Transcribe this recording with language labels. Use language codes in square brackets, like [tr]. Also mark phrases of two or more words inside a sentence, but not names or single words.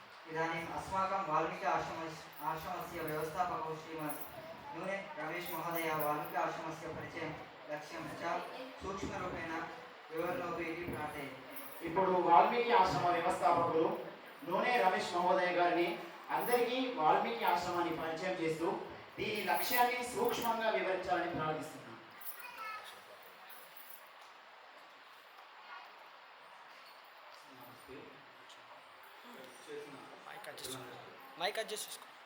[sa] इदानीम् अस्माकं वाल्मीकि आश्रमस्य व्यवस्थापकौ श्रीमन् नूने रमेश महोदय वाल्मीकि आश्रमस्य परिचयं लक्ष्यं च सूक्ष्मरूपेण विवरणोतु इति प्रार्थये। [te] ఇప్పుడు వాల్మీకి ఆశ్రమ వ్యవస్థాపకులు నూనె రమేష్ మహోదయ గారిని అందరికీ వాల్మీకి ఆశ్రమాన్ని పరిచయం చేస్తూ దీని లక్ష్యాన్ని సూక్ష్మంగా వివరించాలని ప్రార్థిస్తున్నాను. [en] mic adjust [te] చేసుకో.